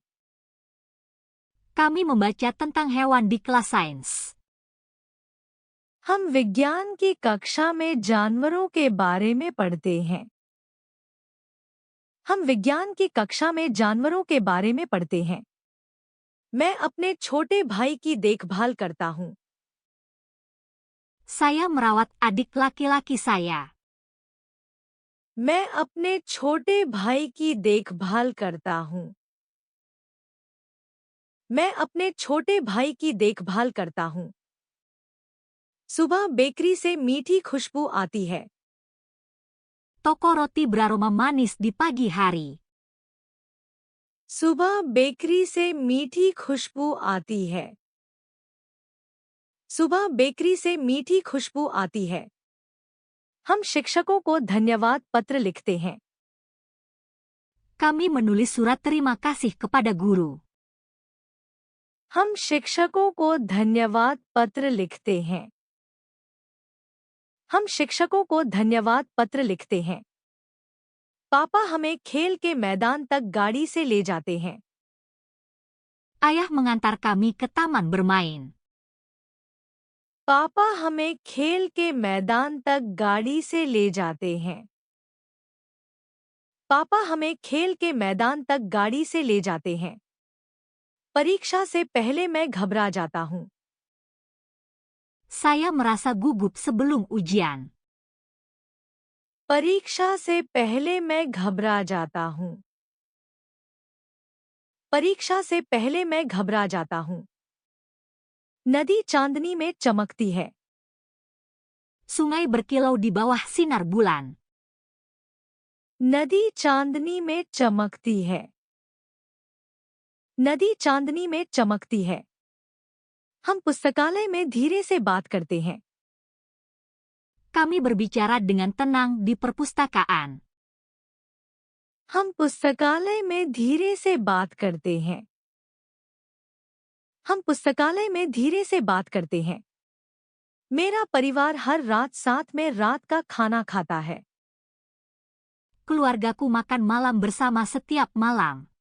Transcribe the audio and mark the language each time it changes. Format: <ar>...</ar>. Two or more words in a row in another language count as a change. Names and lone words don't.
<id>Kami membaca tentang hewan di kelas sains.</id> <hi>हम विज्ञान की कक्षा में जानवरों के बारे में पढ़ते हैं। हम विज्ञान की कक्षा में जानवरों के बारे में पढ़ते हैं। मैं अपने छोटे भाई की देखभाल करता हूँ।</hi> <id>Saya merawat adik laki-laki saya.</id> <hi>मैं अपने छोटे भाई की देखभाल करता हूँ। मैं अपने छोटे भाई की देखभाल करता हूँ। सुबह बेकरी से मीठी खुशबू आती है।</hi> <id>Toko roti beraroma manis di pagi hari.</id> <hi>सुबह बेकरी से मीठी खुशबू आती है। सुबह बेकरी से मीठी खुशबू आती है। हम शिक्षकों को धन्यवाद पत्र लिखते हैं।</hi> <id>Kami menulis surat terima kasih kepada guru.</id> <hi>हम शिक्षकों को धन्यवाद पत्र लिखते हैं। हम शिक्षकों को धन्यवाद पत्र लिखते हैं। पापा हमें खेल के मैदान तक गाड़ी से ले जाते हैं।</hi> <id>Ayah mengantar kami ke taman bermain.</id> <hi>पापा हमें खेल के मैदान तक गाड़ी से ले जाते हैं। पापा हमें खेल के मैदान तक गाड़ी से ले जाते हैं। परीक्षा से पहले मैं घबरा जाता हूँ।</hi> <id>Saya merasa gugup sebelum ujian.</id> <hi>परीक्षा से पहले मैं घबरा जाता हूँ। परीक्षा से पहले मैं घबरा जाता हूँ। नदी चांदनी में चमकती है।</hi> <id>Sungai berkilau di bawah sinar bulan.</id> <hi>नदी चांदनी में चमकती है। नदी चांदनी में चमकती है। हम पुस्तकालय में धीरे से बात करते हैं।</hi> <id>Kami berbicara dengan tenang di perpustakaan.</id> <hi>हम पुस्तकालय में धीरे से बात करते हैं। हम पुस्तकालय में धीरे से बात करते हैं। मेरा परिवार हर रात साथ में रात का खाना खाता है।</hi> <id>Keluargaku makan malam bersama setiap malam.</id>